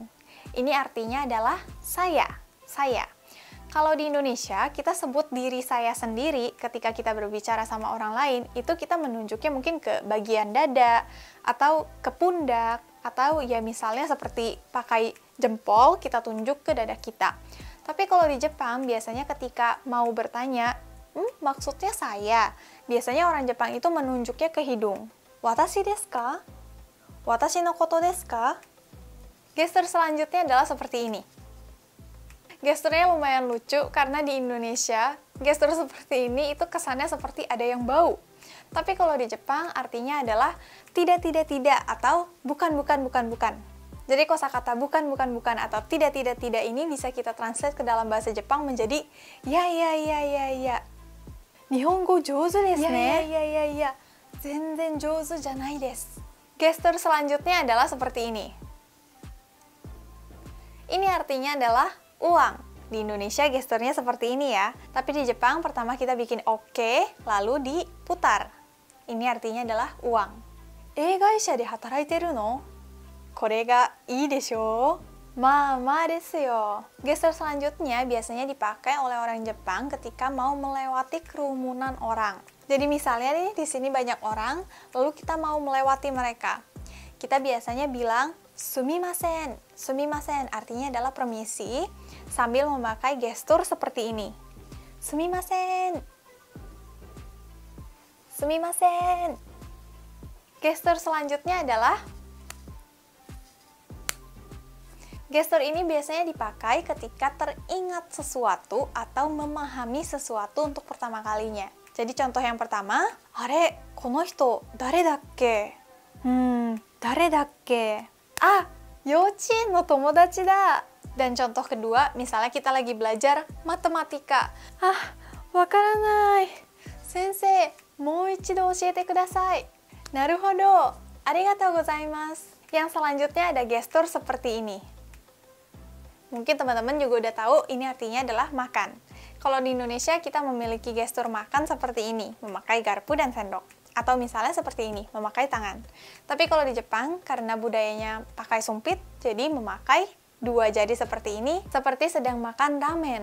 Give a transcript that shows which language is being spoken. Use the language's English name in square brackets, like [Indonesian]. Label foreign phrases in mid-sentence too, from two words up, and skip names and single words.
[Indonesian] Ini artinya adalah saya. Kalau di Indonesia, kita sebut diri saya sendiri ketika kita berbicara sama orang lain, itu kita menunjuknya mungkin ke bagian dada, atau ke pundak, atau ya misalnya seperti pakai jempol, kita tunjuk ke dada kita. Tapi kalau di Jepang, biasanya ketika mau bertanya, maksudnya saya, biasanya orang Jepang itu menunjuknya ke hidung. [Japanese] 私ですか？私のことですか? [Indonesian] Gestur selanjutnya adalah seperti ini. Gesturnya lumayan lucu karena di Indonesia, gestur seperti ini itu kesannya seperti ada yang bau. Tapi kalau di Jepang artinya adalah tidak atau bukan. Jadi kosakata bukan atau tidak ini bisa kita translate ke dalam bahasa Jepang menjadi ya. [Japanese] 日本語上手ですね. [Indonesian] Ya. [Japanese] 全然上手じゃないです. [Indonesian] Gestur selanjutnya adalah seperti ini. Ini artinya adalah uang. Di Indonesia gesturnya seperti ini ya. Tapi di Jepang pertama kita bikin oke, lalu diputar. Ini artinya adalah uang. [Japanese] 会社で働いてるの？これがいいでしょ? ママですよ. [Indonesian] Gestur selanjutnya biasanya dipakai oleh orang Jepang ketika mau melewati kerumunan orang. Jadi misalnya nih di sini banyak orang, lalu kita mau melewati mereka. Kita biasanya bilang sumimasen. Sumimasen artinya adalah permisi sambil memakai gestur seperti ini. [Japanese] すみません。すみません. [Indonesian] Gestur selanjutnya adalah gestur ini biasanya dipakai ketika teringat sesuatu atau memahami sesuatu untuk pertama kalinya. Jadi contoh yang pertama, [Japanese] あれ、この人誰だっけ? 誰だっけ？あ、幼稚園の友達だ. [Indonesian] Dan contoh kedua, misalnya kita lagi belajar matematika. [Japanese] あ、分からない。先生、もう一度教えてください. なるほど、ありがとうございます. [Indonesian] Yang selanjutnya ada gestur seperti ini. Mungkin teman-teman juga udah tahu ini artinya adalah makan. Kalau di Indonesia kita memiliki gestur makan seperti ini, memakai garpu dan sendok. Atau misalnya seperti ini, memakai tangan. Tapi kalau di Jepang, karena budayanya pakai sumpit, jadi memakai dua jari seperti ini, seperti sedang makan ramen.